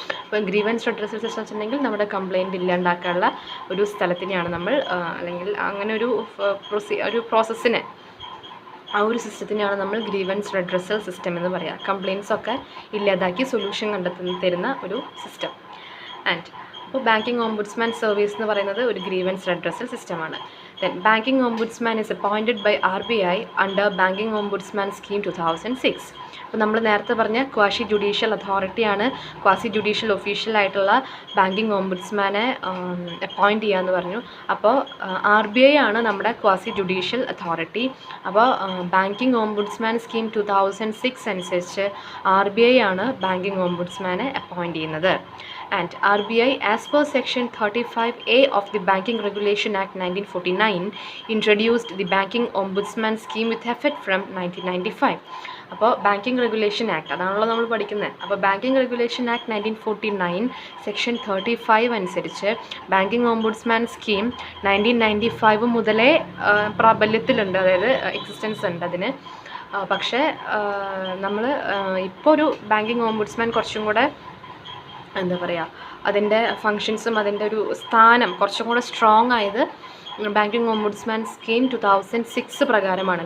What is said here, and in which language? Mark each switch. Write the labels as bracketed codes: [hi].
[ml] ഇപ്പോൾ grievance redressal system വെച്ചിട്ടുണ്ടെങ്കിൽ നമ്മുടെ കംപ്ലയിൻറ്റ് ഇല്ലാണ്ടാക്കാനുള്ള ഒരു സ്ഥലത്തിനെയാണ് നമ്മൾ അല്ലെങ്കിൽ അങ്ങനെ ഒരു പ്രോസസ്സിനെ, ആ ഒരു സിസ്റ്റത്തിനെയാണ് നമ്മൾ ഗ്രീവൻസ് റെഡ്രസൽ സിസ്റ്റം എന്ന് പറയുക. കംപ്ലയിൻറ്റ്സ് ഒക്കെ ഇല്ലാതാക്കി സൊല്യൂഷൻ തരുന്ന ഒരു സിസ്റ്റം. ആൻഡ് അപ്പോൾ ബാങ്കിങ് ഓംബുഡ്സ്മാൻ സർവീസ് എന്ന് പറയുന്നത് ഒരു ഗ്രീവൻസ് റെഡ്രസൽ സിസ്റ്റമാണ്. [en] Then Banking Ombudsman is appointed by RBI under Banking Ombudsman Scheme 2006. [ml] അപ്പോൾ നമ്മൾ നേരത്തെ പറഞ്ഞ quasi judicial അതോറിറ്റിയാണ് quasi judicial ഒഫീഷ്യലായിട്ടുള്ള banking ഓംബുഡ്സ്മാനെ appoint ചെയ്യാമെന്ന് പറഞ്ഞു. അപ്പോൾ RBI ആണ് നമ്മുടെ ക്വാസി ജുഡീഷ്യൽ അതോറിറ്റി. അപ്പോൾ ബാങ്കിങ് ഓംബുഡ്സ്മാൻ സ്കീം 2006 അനുസരിച്ച് RBI ആണ് ബാങ്കിങ് ഓംബുഡ്സ്മാനെ അപ്പോയിൻറ്റ് ചെയ്യുന്നത്. [en] And RBI, as per Section 35A of the Banking Regulation Act 1949, introduced the Banking Ombudsman Scheme with effect from 1995. [ml] അപ്പോൾ ബാങ്കിങ് റെഗുലേഷൻ ആക്ട് അതാണല്ലോ നമ്മൾ പഠിക്കുന്നത്. അപ്പോൾ banking regulation act 1949 section 35 അനുസരിച്ച് banking ombudsman scheme 1995 മുതലേ പ്രാബല്യത്തിലുണ്ട്, അതായത് existence ഉണ്ട് അതിന്. പക്ഷേ നമ്മൾ ഇപ്പോൾ ഒരു ബാങ്കിങ് ഓംബുഡ്സ്മാൻ കുറച്ചും കൂടെ എന്താ പറയുക, അതിൻ്റെ ഫങ്ഷൻസും അതിൻ്റെ ഒരു സ്ഥാനം കുറച്ചും കൂടെ സ്ട്രോങ് ആയത് ബാങ്കിങ് ഓംബുഡ്സ്മാൻ സ്കീം 2006 പ്രകാരമാണ്.